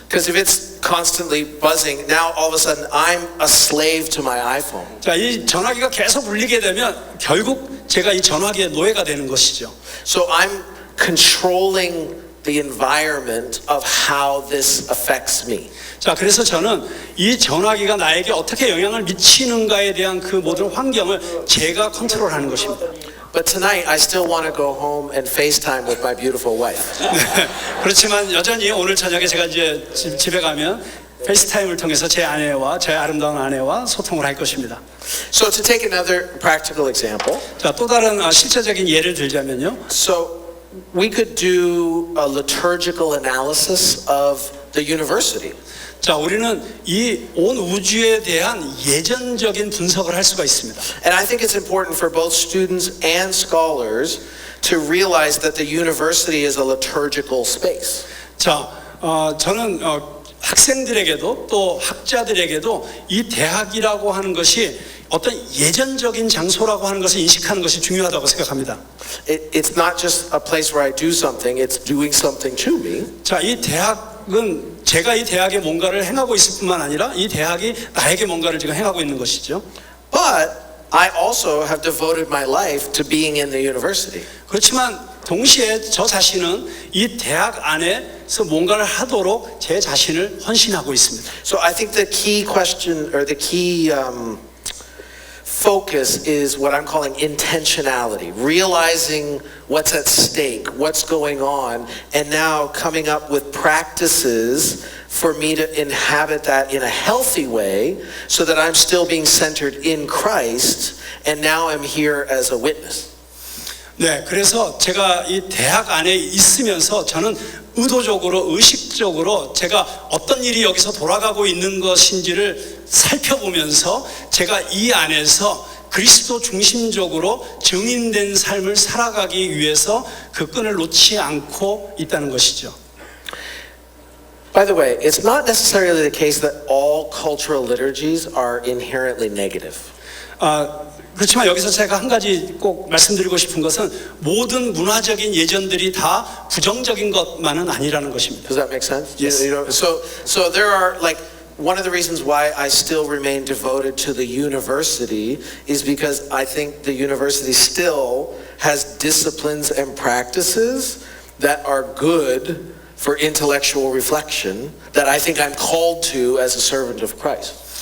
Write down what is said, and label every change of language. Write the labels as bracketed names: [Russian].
[English] Because if it's constantly buzzing, now all of a sudden I'm a slave to my iPhone. [Korean] 자, 이 전화기가 계속 울리게 되면 결국 제가 이 전화기의 노예가 되는 것이죠. [English] So I'm controlling the environment of how this affects me. [Korean] 자, 그래서 저는 이 전화기가 나에게 어떻게 영향을 미치는가에 대한 그 모든 환경을 제가 컨트롤하는 것입니다. [English] But tonight, I still want to go home and FaceTime with my beautiful wife. [Korean] 그렇지만 여전히 오늘 저녁에 제가 이제 집에 가면 페이스타임을 통해서 제 아내와 제 아름다운 아내와 소통을 할 것입니다. [English] So to take another practical example, [Korean] 자, 또 다른 실제적인 예를 들자면요. [English] so we could do a liturgical analysis of the university. [Korean] 자, 우리는 이 온 우주에 대한 예전적인 분석을 할 수가 있습니다. [English] And I think it's important for both students and scholars to realize that the university is a liturgical space. [Korean] 자, 저는 학생들에게도 또 학자들에게도 이 대학이라고 하는 것이 어떤 예전적인 장소라고 하는 것을 인식하는 것이 중요하다고 생각합니다. [English] It's not just a place where I do something, it's doing something to me. [Korean] 자, 이 대학은 제가 이 대학에 뭔가를 행하고 있을 뿐만 아니라 이 대학이 나에게 뭔가를 지금 행하고 있는 것이죠. [English] But I also have devoted my life to being in the university. [Korean] 그렇지만 동시에 저 자신은 이 대학 안에서 뭔가를 하도록 제 자신을 헌신하고 있습니다. [English] So I think the key question or the key focus is what I'm calling intentionality, realizing what's at stake, what's going on, and now coming up with practices for me to inhabit that in a healthy way so that I'm still being centered in Christ and now I'm here as a witness. [Korean] 네, 그래서 제가 이 대학 안에 있으면서 저는 의도적으로 의식적으로 제가 어떤 일이 여기서 돌아가고 있는 것인지를 살펴보면서 제가 이 안에서 그리스도 중심적으로 증인된 삶을 살아가기 위해서 그 끈을 놓지 않고 있다는 것이죠. [English] By the way, it's not necessarily the case that all cultural liturgies are inherently negative. [Korean] 그렇지만 여기서 제가 한 가지 꼭 말씀드리고 싶은 것은 모든 문화적인 예전들이 다 부정적인 것만은 아니라는 것입니다. [English] Does that make sense? Yes. You know, so there are like one of the reasons why I still remain devoted to the university is because I think the university still has disciplines and practices that are good for intellectual reflection that I think I'm called to as a servant of Christ.